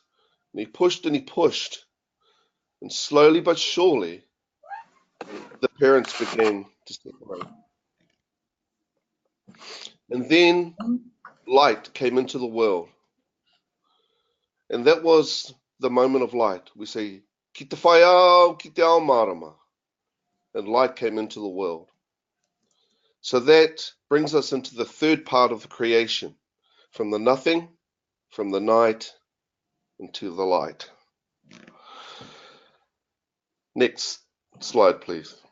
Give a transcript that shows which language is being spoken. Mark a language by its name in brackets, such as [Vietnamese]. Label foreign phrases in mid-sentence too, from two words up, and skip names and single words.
[English] And he pushed and he pushed, and slowly but surely, the parents began to separate. And then light came into the world. And that was the moment of light. We say, [Māori] ki te whai au, ki te ao marama. [English] And light came into the world. So that brings us into the third part of the creation, from the nothing, from the night, into the light. Next slide, please.